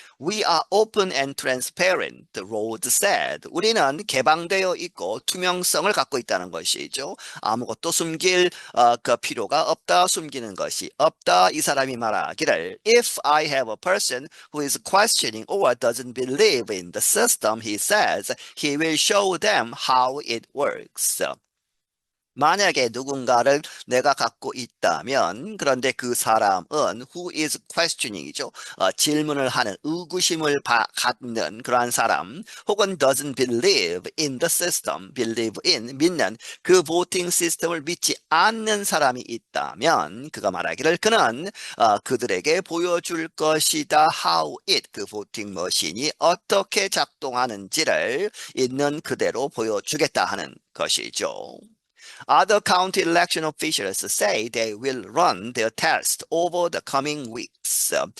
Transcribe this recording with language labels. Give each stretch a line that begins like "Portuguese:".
English: We are open and transparent, Rhodes said.
Korean: 우리는 개방되어 있고 투명성을 갖고 있다는 것이죠. 아무것도 숨길 그 필요가 없다, 숨기는 것이 없다. 이 사람이 말하기를
English: If I have a person who is questioning or doesn't believe in the system, he says, he will show them how it works.
Korean: 만약에 누군가를 내가 갖고 있다면, 그런데 그 사람은
English: who is questioning
Korean: 이죠. 질문을 하는, 의구심을 갖는 그러한 사람, 혹은
English: doesn't believe in the system,
Korean: believe in, 믿는 그 voting 시스템을 믿지 않는 사람이 있다면, 그가 말하기를 그는 그들에게 보여줄 것이다.
English: how it,
Korean: 그 voting 머신이 어떻게 작동하는지를 있는 그대로 보여주겠다 하는 것이죠.
English: Other county election officials say they will run their test over the coming weeks.